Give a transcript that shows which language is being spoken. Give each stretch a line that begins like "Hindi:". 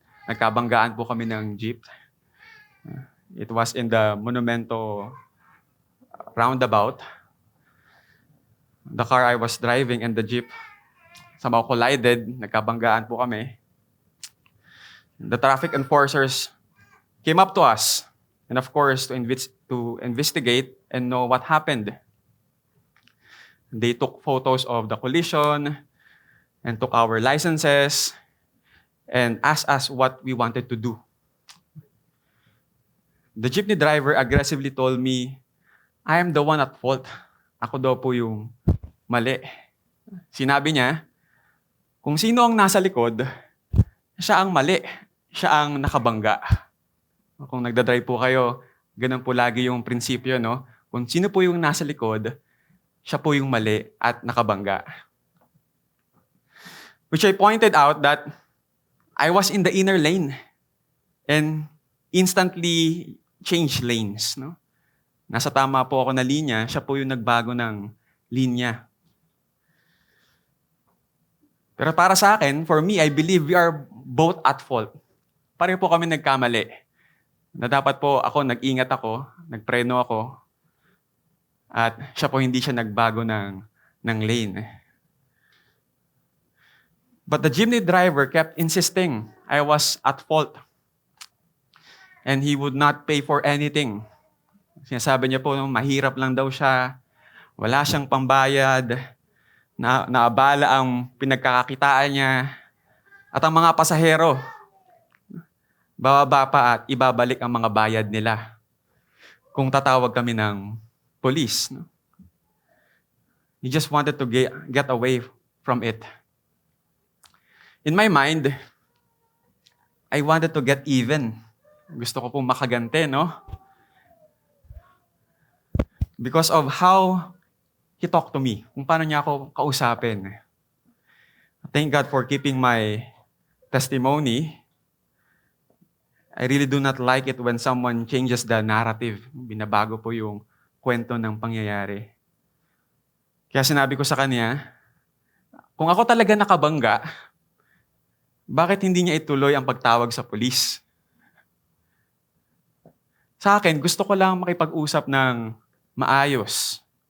Filipino: Nagkabanggaan po kami ng jeep.
English: It was in the Monumento roundabout. The car I was driving and the jeep somehow collided.
Filipino: Nagkabanggaan po kami.
English: The traffic enforcers came up to us, and of course, to investigate and know what happened. They took photos of the collision and took our licenses. and asked us what we wanted to do. The jeepney driver aggressively told me, I am the one at fault.
Filipino: Ako daw po yung mali. Sinabi niya, kung sino ang nasa likod, siya ang mali. Siya ang nakabangga. Kung nagdadrive po kayo, ganun po lagi yung prinsipyo, no? Kung sino po yung nasa likod, siya po yung mali at nakabangga.
English: Which I pointed out that I was in the inner lane and instantly changed lanes, no?
Filipino: Nasa tama po ako na linya, siya po yung nagbago ng linya. Pero para sa akin,
English: for me, I believe we are both at fault.
Filipino: Pareho po kami nagkamali. Na dapat po ako, nag-ingat ako, nagpreno ako, at siya po hindi siya nagbago ng lane.
English: But the jeepney driver kept insisting I was at fault. And he would not pay for anything.
Filipino: Sinasabi niya po, mahirap lang daw siya, wala siyang pambayad, naabala ang pinagkakakitaan niya, at ang mga pasahero, bababa pa at ibabalik ang mga bayad nila kung tatawag kami ng police. No?
English: He just wanted to get away from it. In my mind, I wanted to get even.
Filipino: Gusto ko pong makagante, no?
English: Because of how he talked to me,
Filipino: kung paano niya ako kausapin.
English: Thank God for keeping my testimony. I really do not like it when someone changes the narrative.
Filipino: Binabago po yung kwento ng pangyayari. Kaya sinabi ko sa kanya, kung ako talaga nakabangga, bakit hindi niya ituloy ang pagtawag sa pulis? Sa akin, gusto ko lang makipag-usap ng maayos.